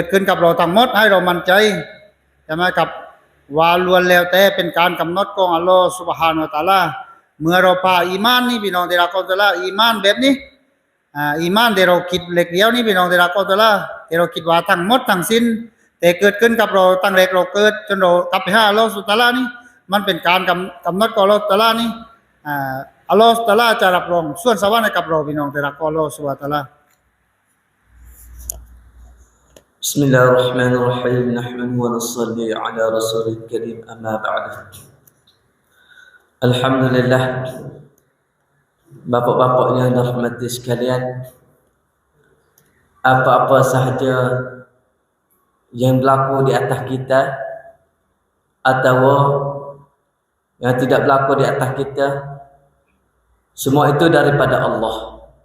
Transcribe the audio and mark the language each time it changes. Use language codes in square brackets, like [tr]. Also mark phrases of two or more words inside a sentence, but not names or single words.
[th] ขึ้นกับเราทั้งหมดให้เรามั่นใจใช่ไหมครับว่าล้วนแล้วแต่เป็นการกำหนดของ [ar] الله سبحانه وتعالى [th] เมื่อเราพาอีมานนี่พี่น้องที่รัก [ar] الله تعالى [th] อีมานแบบนี้อีมานที่เราคิดเล็กเดียวนี่พี่น้องที่รัก [ar] الله تعالى [th] ที่เราคิดว่าทั้งหมดทั้งสิ้นแต่เกิดขึ้นกับเราตั้งแต่เราเกิดจนเรากลับไปหา [ar] الله سبحانه وتعالى [th] นี่มันเป็นการกำหนดของ [ar] الله تعالى [th] นี่ [ar] الله تعالى [th] จะรับรองส่วนสวรรค์ให้กับเราพี่น้องที่รัก [ar] الله سبحانه وتعالى بسم الله الرحمن الرحيم نحمد ونصلي على رسول الكريم أما بعد [ms] Alhamdulillah bapak-bapak yang dirahmati sekalian, apa-apa sahaja yang berlaku di atas kita atau yang tidak berlaku di atas kita, semua itu daripada Allah.